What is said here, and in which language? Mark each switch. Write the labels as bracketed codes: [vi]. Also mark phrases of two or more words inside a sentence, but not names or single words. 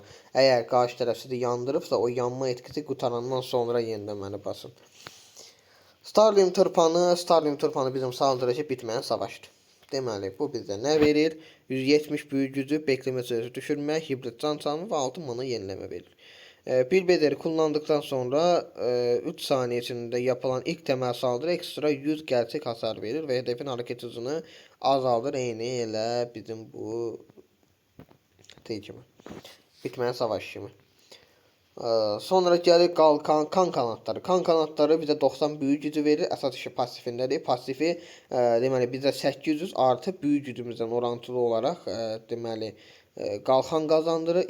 [az] Əgər qarşı tərəf sizi yandırıbsa, o yanma etkisi qutarandan sonra yenilənməni basın. Starlium turpanı bizim saldırıcı bitməyən savaşdır. Deməli, bu bizə nə verir? 170 büyü gücü, bekləmə sürəsi düşürmək, hibrid can çalımı və 6 mana yeniləmə verir. [tr] Bir bedeli kullandıktan sonra 3 saniye içində yapılan ilk təməl saldırı ekstra 100 gerçek hasar verir və hedefin hareket hızını azaldır. [az] Eyni elə bizim bu kimi. Bitməyən savaş kimi. Sonra gəlir kan kanatları. Kan kanatları bizə 90 büyü gücü verir. Əsas işi pasifindədir. Pasifi deməli bizə 800 artı büyü gücümüzdən orantılı olaraq deməli qalxan qazandırır.